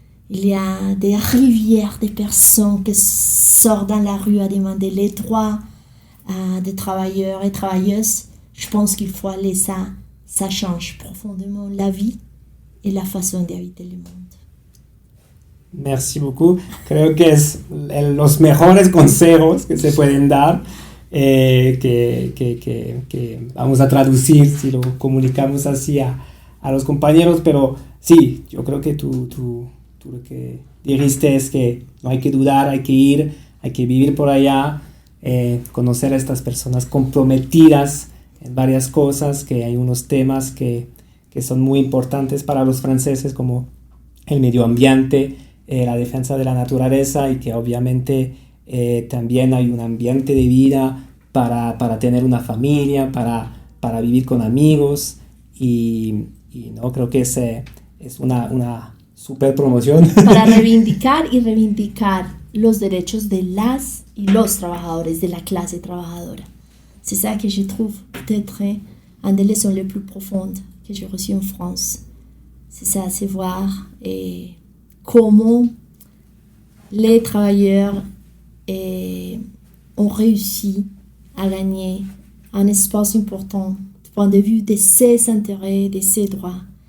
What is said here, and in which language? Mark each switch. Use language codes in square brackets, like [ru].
[fr] Il y a des rivières de personnes qui sortent dans la rue à demander les droits des travailleurs et travailleuses. Je pense qu'il faut aller ça. Ça change profondément la vie et la façon d'habiter le monde. Merci beaucoup. [es] Creo que es los mejores consejos que se pueden dar, que vamos a traducir si lo comunicamos así a los compañeros, pero sí, yo creo que tú lo que dijiste es que no hay que dudar, hay que ir, hay que vivir por allá, conocer a estas personas comprometidas en varias cosas, que hay unos temas que son muy importantes para los franceses, como el medio ambiente, la defensa de la naturaleza, y que obviamente también hay un ambiente de vida para tener una familia, para vivir con amigos, y no creo que es una super promoción. Para reivindicar los derechos de las y los trabajadores, de la clase trabajadora. [fr] C'est ça que je trouve peut-être une des leçons les plus profondes que j'ai reçues en France. C'est ça, c'est voir comment les travailleurs ont réussi à gagner un espace important du point de vue de ses intérêts, de ses droits.